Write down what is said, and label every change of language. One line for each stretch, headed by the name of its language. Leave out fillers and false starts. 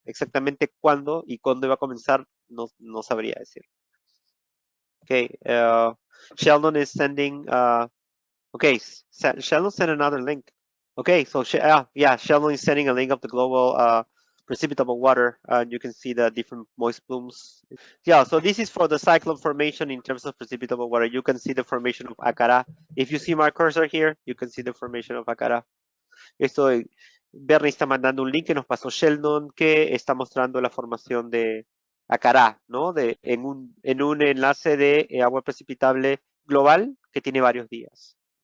Spanish: Exactamente cuándo y cuándo va a comenzar, no sabría decir.
English: Okay, Sheldon is sending, okay, Sheldon sent another link. Okay, so yeah, Sheldon is sending a link of the global precipitable water. You can see the different moist plumes. Yeah, so this is for the cyclone formation in terms of precipitable water. You can see the formation of Akará. If you see my cursor here, you can see the formation of Akará.
Spanish: Esto, Bernie está mandando un link que nos pasó Sheldon, que está mostrando la formación de Akará, ¿no? En un enlace de agua precipitable global que tiene varios días.